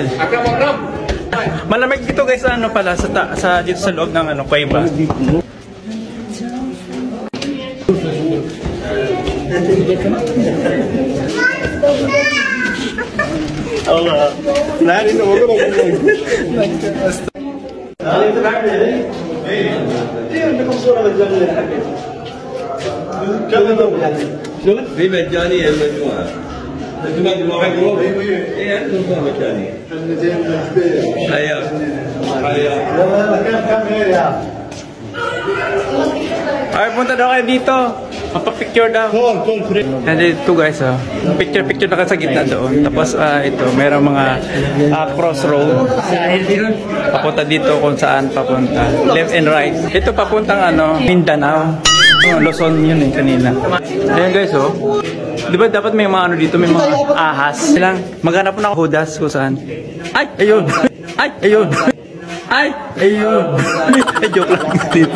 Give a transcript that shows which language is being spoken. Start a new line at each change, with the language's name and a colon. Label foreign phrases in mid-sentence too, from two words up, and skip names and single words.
Filipino: Malamig dito guys sa ano pala sa dito sa loob ng ano kuweba. Allah. Lari na wag
Arabic: في مجانية المجموعة. المجموعة جروب. إيه أنتم مجانية. حياك. حياك.
Filipino: Ay, punta daw kayo dito. Magpa-picture daw. And ito guys, oh. Picture na ka sa gitna doon. Tapos ito, mayroong mga crossroad. Papunta dito kung saan papunta.
English: Left and right.
Filipino: Ito papuntang ano, Mindanao. Luzon yun eh, kanina. Ayan guys, oh. Di ba dapat may mga ano dito, may mga ahas. Silang, maghanap po ng Judas kung saan. Ay, ayun. Ay, ayun. Ay, ayun. Ay, joke lang dito.